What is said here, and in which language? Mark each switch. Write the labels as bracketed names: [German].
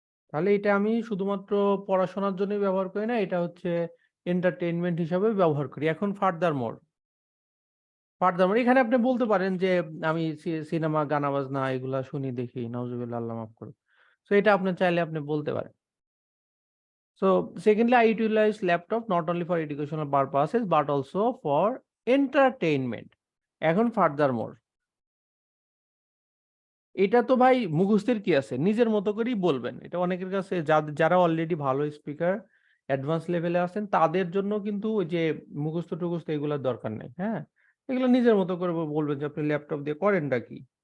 [Bangla] তাহলে এটা আমি শুধুমাত্র পড়াশোনার জন্য ব্যবহার করি না, এটা হচ্ছে এন্টারটেইনমেন্ট হিসাবে ব্যবহার করি। এখন ফার্দার মোর এখানে আপনি বলতে পারেন যে আমি সিনেমা, গানা বাজনা এগুলা শুনি দেখি, নাউজুবিল্লাহ, আল্লাহ মাফ করুন। সো এটা আপনি চাইলে আপনি বলতে পারেন। [English] So secondly, I utilize laptop not only for educational purposes but also for entertainment. [Bangla] এখন furthermore, এটা তো ভাই মুখস্থের কি আছে, নিজের মতো করেই বলবেন। এটা অনেকের কাছে যারা অলরেডি ভালো স্পিকার, অ্যাডভান্স লেভেলে আছেন, তাদের জন্য কিন্তু ওই যে মুখস্থ টুখস্থ এগুলোর দরকার নেই। হ্যাঁ, এগুলো নিজের মতো করে বলবেন যে আপনি ল্যাপটপ দিয়ে করেনটা কি।